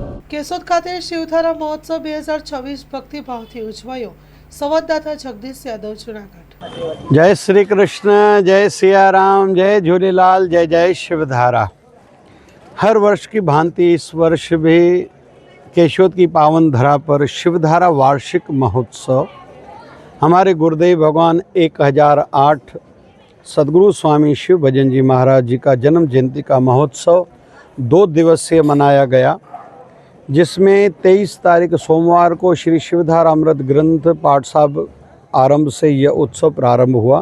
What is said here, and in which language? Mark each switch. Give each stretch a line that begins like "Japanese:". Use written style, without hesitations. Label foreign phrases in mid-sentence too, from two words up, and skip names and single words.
Gujarati: કેશોદ ખાતે શિવધારા મહોત્સવ 2026 ભક્તિભાવથી ઉજવાયો। સંવાદદાતા જગદીશ યાદવ, જૂનાગઢ।
Hindi: जय श्री कृष्ण, जय सिया राम, जय झूलेलाल, जय जय शिवधारा। हर वर्ष की भांति इस वर्ष भी केशोद की पावन धरा पर शिवधारा वार्षिक महोत्सव हमारे गुरुदेव भगवान 1008 सद्गुरु स्वामी शिव भजन जी महाराज जी का जन्म जयंती का महोत्सव 2 दिवसीय मनाया गया, जिसमें 23 तारीख सोमवार को श्री शिवधारा अमृत ग्रंथ पाठ साहब आरंभ से यह उत्सव प्रारंभ हुआ।